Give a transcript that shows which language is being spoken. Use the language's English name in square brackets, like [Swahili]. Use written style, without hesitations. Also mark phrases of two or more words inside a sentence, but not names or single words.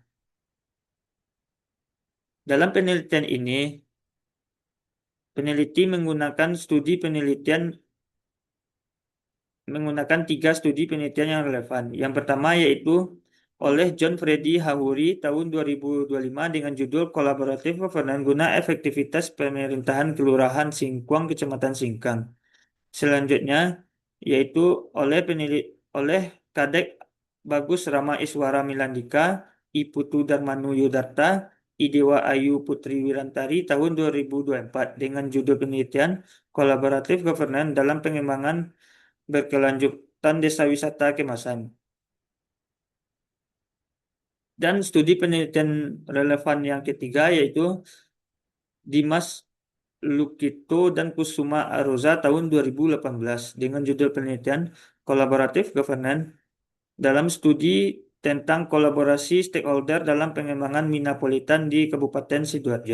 [Indonesian] Dalam penelitian ini, peneliti menggunakan tiga studi penelitian yang relevan. Yang pertama yaitu oleh John Freddy Hahuri tahun 2025 dengan judul [English] Collaborative Governance [Indonesian] Guna Efektivitas Pemerintahan Kelurahan Singkwang, Kecamatan Singkang. Selanjutnya yaitu oleh Kadek Bagus Rama Iswara Milandika, I Putu Darmanu Yudarta, Idewa Ayu Putri Wirantari tahun 2024 dengan judul penelitian [English] Collaborative Governance [Indonesian] dalam Pengembangan Berkelanjutan Desa Wisata Kemasan. Dan studi penelitian relevan yang ketiga yaitu Dimas Lukito dan Kusuma Aroza tahun 2018 dengan judul penelitian [English] Collaborative Governance [Indonesian] dalam studi tentang kolaborasi stakeholder dalam pengembangan Minapolitan di Kabupaten Sidoarjo.